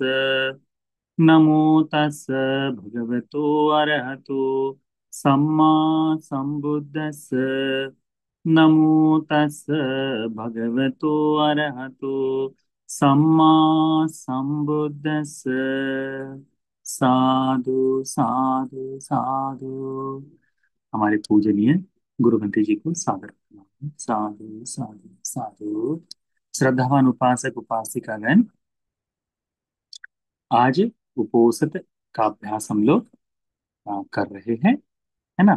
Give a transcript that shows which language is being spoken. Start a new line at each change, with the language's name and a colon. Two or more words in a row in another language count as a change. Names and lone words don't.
Pali: नमो तस् भगवतो अरहतो सम्मा सम्बुद्धस्स। नमो तस् भगवतो अरहतो सम्मा सम्बुद्धस्स। साधु साधु साधु।
Hindi: हमारे पूजनीय गुरु ग्रंथि जी को सादर प्रणाम।
Pali: साधु साधु साधु।
Hindi: श्रद्धावान उपासक उपासिकागण, आज उपोषित का अभ्यास हम लोग कर रहे हैं, है ना।